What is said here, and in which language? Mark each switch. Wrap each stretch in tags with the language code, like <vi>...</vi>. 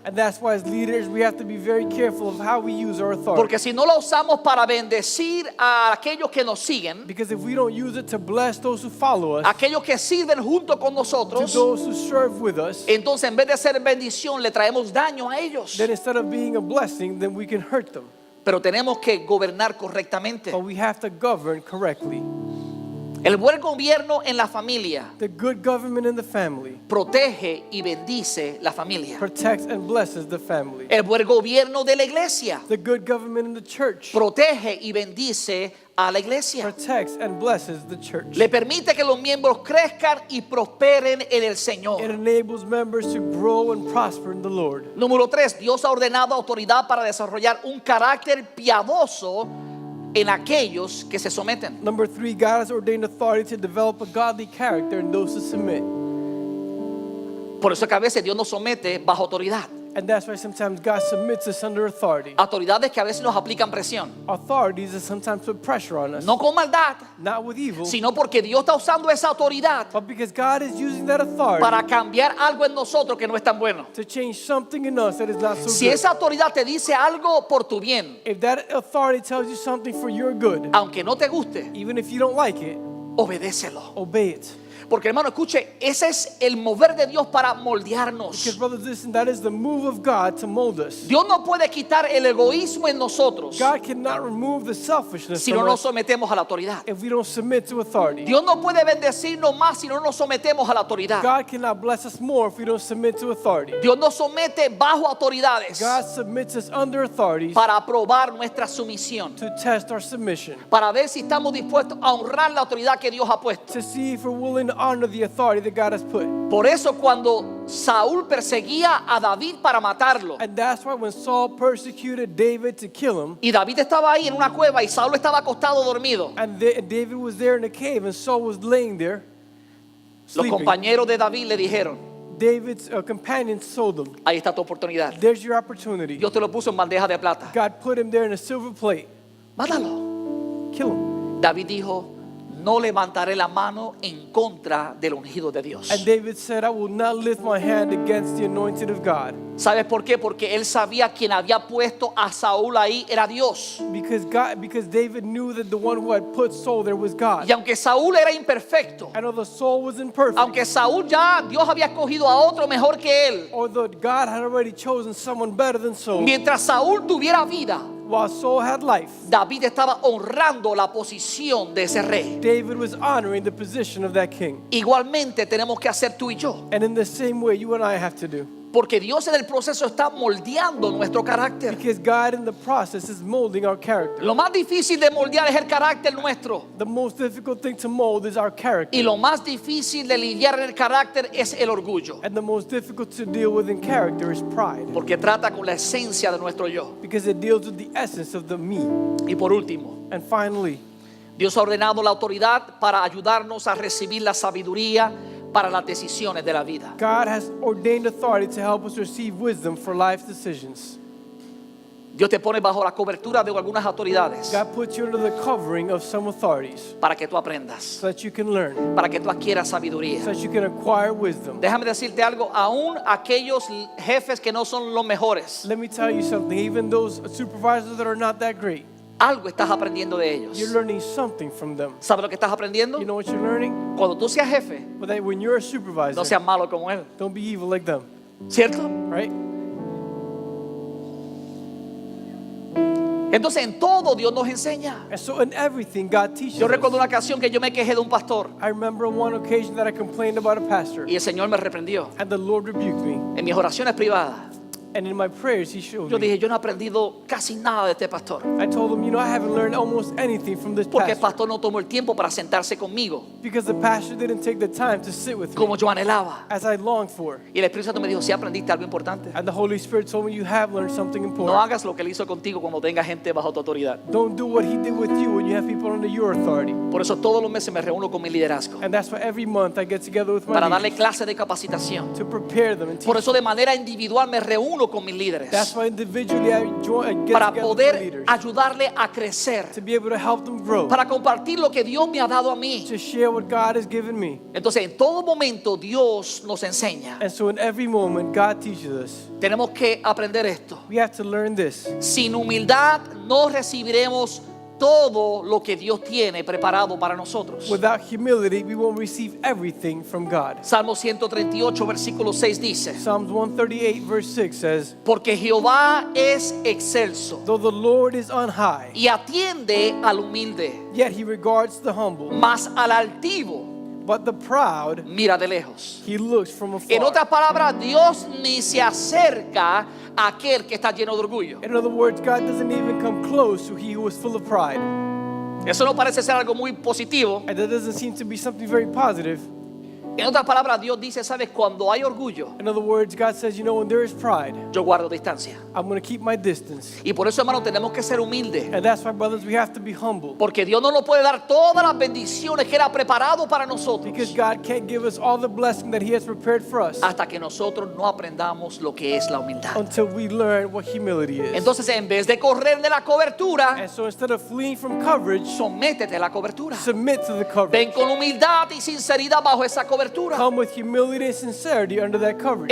<en>And that's why as leaders we have to be very careful of how we use our authority.</en> <es>porque si no la usamos para bendecir a aquellos que nos siguen,</es> <en>Because if we don't use it to bless those who follow us,</en> <es>aquellos que sirven junto con</es> <en>to</en> <es>nosotros,</es> <en>those who serve with us,</en> <es>entonces en vez de ser bendición le traemos daño a ellos.</es> <en>then instead of being a blessing, then we can hurt them.</en> <es>Pero tenemos que gobernar correctamente.</es> <en>But we have to govern correctly.</en> <es>El buen gobierno en la familia</es> <en>The good government in the family</en> <es>protege y bendice la familia.</es> <en>protects and blesses the family.</en> <es>El buen gobierno de la iglesia</es> <en>The good government in the church</en> <es>protege y bendice a la iglesia.</es> <en>protects and blesses the church.</en> <es>Le permite que los miembros crezcan y prosperen en el</es> <en>It</en> <es>Señor.</es> <en>enables members to grow and prosper in the Lord.</en> <es>Número 3, Dios ha ordenado autoridad para desarrollar un carácter piadoso en aquellos que se someten.</es> <en>Number 3, God has ordained authority to develop a godly character in those who submit.</en> <es>Por eso es que a veces Dios nos somete bajo autoridad.</es> <en>And that's why sometimes God submits us under authority.</en> <es>Autoridades que a veces nos aplican presión.</es> <en>Authorities that sometimes put pressure on us.</en> <es>No con maldad,</es> <en>Not with evil,</en> <es>sino porque Dios está usando esa autoridad</es> <en>but because God is using that authority</en> <es>para cambiar algo en nosotros que no es tan bueno.</es> <en>to change something in us that is not so</en> <es>Si</es> <en>good.</en> <es>esa autoridad te dice algo por tu bien,</es> <en>If that authority tells you something for your good,</en> <es>aunque no te guste,</es> <en>even if you don't like it,</en> <es>obedécelo.</es> <en>obey it.</en> <es>Porque hermano, escuche, ese es el mover de Dios para moldearnos.</es> <en>Because brothers, listen, that is the move of God to mold us.</en> <es>Dios no puede quitar el egoísmo en nosotros</es> <en>God cannot remove the selfishness</en> <es>si</es> <en>from</en> <es>no nos</es> <en>us</en> <es>sometemos a la autoridad.</es> <en>if we don't submit to authority.</en> <es>Dios no puede bendecirnos más si no nos sometemos a la autoridad.</es> <en>God cannot bless us more if we don't submit to authority.</en> <es>Dios nos somete bajo autoridades</es> <en>God submits us under authorities</en> <es>para aprobar nuestra sumisión,</es> <en>to test our submission,</en> <es>para ver si estamos dispuestos a honrar la autoridad que Dios ha puesto.</es> <en>to see if we're willing to honor the authority that God has put.</en> <es>Por eso cuando Saúl perseguía a David para matarlo,</es> <en>And that's why when Saul persecuted David to kill him,</en> <es>y David estaba ahí en una cueva y Saúl estaba acostado dormido,</es> <en>and David was there in the cave and Saul was laying there</en> <es>los</es> <en>sleeping,</en> <es>compañeros de David le dijeron,</es> <en>David's companions told him,</en> <es>ahí está tu oportunidad.</es> <en>there's your opportunity.</en> <es>Dios te lo puso en bandeja de plata.</es> <en>God put him there in a silver plate.</en> <es>Mátalo.</es> <en>Kill him.</en> <es>David dijo, no levantaré la mano en contra del ungido de Dios.</es> <en>And David said, I will not lift my hand against the anointed of God.</en> <es>¿Sabes por qué? Porque él sabía quien había puesto a Saúl ahí era Dios.</es> <en>Because David knew that the one who had put Saul there was God.</en> <es>Y aunque Saúl era imperfecto,</es> <en>And although Saul was imperfect,</en> <es>aunque Saúl ya Dios había escogido a otro mejor que él,</es> <en>although God had already chosen someone better than Saul,</en> <es>mientras Saúl tuviera vida,</es> <en>while Saul had life,</en> <es>David estaba honrando la posición de ese rey.</es> <en>David was honoring the position of that king.</en> <es>Igualmente tenemos que hacer tú y yo,</es> <en>And in the same way, you and I have to do.</en> <es>porque Dios en el proceso está moldeando nuestro carácter.</es> <en>Because God in the process is molding our character.</en> <es>Lo más difícil de moldear es el carácter nuestro.</es> <en>The most difficult thing to mold is our character.</en> <es>Y lo más difícil de lidiar en el carácter es el orgullo,</es> <en>And the most difficult to deal with in character is pride.</en> <es>porque trata con la esencia de nuestro yo.</es> <en>Because it deals with the essence of the me.</en> <es>Y por último,</es> <en>And finally,</en> <es>Dios ha ordenado la autoridad para ayudarnos a recibir la sabiduría para las decisiones de la vida.</es> <en>God has ordained authority to help us receive wisdom for life's decisions.</en> <es>Dios te pone bajo la cobertura de algunas autoridades</es> <en>God puts you under the covering of some authorities</en> <es>para que tú aprendas,</es> <en>so that you can learn,</en> <es>para que tú adquieras sabiduría.</es> <en>so that you can acquire wisdom.</en> <es>Déjame decirte algo, aún aquellos jefes que no son los mejores,</es> <en>Let me tell you something, even those supervisors that are not that great,</en> <es>algo estás aprendiendo de ellos.</es> <en>you're learning something from them.</en> <es>¿Sabes lo que estás aprendiendo?</es> <en>You know what you're learning?</en> <es>Cuando tú seas jefe,</es> <en>But that when you're a</en> <es>no</es> <en>supervisor,</en> <es>seas malo como él,</es> <en>don't be evil like them,</en> <es>¿cierto?</es> <en>right?</en> <es>Entonces en todo Dios nos enseña.</es> <en>And so in everything, God teaches</en> <es>Yo recuerdo</es> <en>us.</en> <es>una ocasión que yo me quejé de un pastor</es> <en>I remember on one occasion that I complained about a pastor,</en> <es>y el Señor me reprendió</es> <en>and the Lord rebuked me.</en> <es>en mis oraciones privadas.</es> <en>And in my prayers, He showed</en> <es>Yo</es> <en>me.</en> <es>dije, yo no he aprendido casi nada de este pastor,</es> <en>I told him, you know, I haven't learned almost anything from this</en> <es>porque el</es> <en>pastor.</en> <es>pastor no tomó el tiempo para sentarse conmigo</es> <en>Because the pastor didn't take the time to sit with me</en> <es>como yo anhelaba.</es> <en>as I longed for.</en> <es>Y el Espíritu Santo me dijo, si aprendiste algo importante,</es> <en>And the Holy Spirit told me, you have learned something</en> <es>no</es> <en>important.</en> <es>hagas lo que él hizo contigo cuando tenga gente bajo tu autoridad.</es> <en>Don't do what He did with you when you have people under your authority.</en> <es>Por eso todos los meses me reúno con mi liderazgo</es> <en>And that's why every month I get together with my</en> <es>para darle</es> <en>leaders</en> <es>clase de capacitación.</es> <en>to prepare them and teach</en> <es>Por eso de manera individual me reúno con mis líderes</es> <en>That's why individually I get</en> <es>para</es> <en>together with my</en> <es>poder</es> <en>leaders</en> <es>ayudarle a crecer,</es> <en>to be able to help them grow,</en> <es>para compartir lo que Dios me ha dado a mí.</es> <en>to share what God has given me.</en> <es>Entonces en todo momento Dios nos enseña.</es> <en>And so in every moment, God teaches us.</en> <es>Tenemos que aprender esto.</es> <en>We have to learn this.</en> <es>Sin humildad no recibiremos todo lo que Dios tiene preparado para nosotros.</es> <en>Without humility, we won't receive everything from God.</en> <es>Salmo 138 versículo 6 dice,</es> <en>Psalms 138 verse 6 says,</en> <es>porque Jehová es excelso</es> <en>though the Lord is on high,</en> <es>y atiende al humilde,</es> <en>yet He regards the humble,</en> <es>mas al altivo</es> <en>but the proud</en> <es>mira de lejos.</es> <en>He looks from</en> <es>En</es> <en>afar.</en> <es>otras palabras, Dios ni se acerca a aquel que está lleno de orgullo.</es> <en>In other words, God doesn't even come close to he who is full of pride.</en> <es>Eso no parece ser algo muy positivo.</es> <en>And that doesn't seem to be something very positive.</en> <es>En otras palabras, Dios dice, sabes, cuando hay orgullo,</es> <en>In other words, God says, you know, when there is pride,</en> <es>yo guardo distancia.</es> <en>I'm going to keep my distance.</en> <es>Y por eso, hermano, tenemos que ser humildes.</es> <en>And that's why, brothers, we have to be humble.</en> <es>Porque Dios no nos puede dar todas las bendiciones que Él ha preparado para nosotros</es> <en>Because God can't give us all the blessing that He has prepared for us</en> <es>hasta que nosotros no aprendamos lo que es la humildad.</es> <en>until we learn what humility is.</en> <es>Entonces, en vez de correr de la cobertura,</es> <en>And so instead of fleeing from coverage,</en> <es>sométete a la cobertura.</es> <en>submit to the coverage.</en> <es>Ven con humildad y sinceridad bajo esa cobertura.</es> <en>Come with humility and sincerity under that coverage.</en>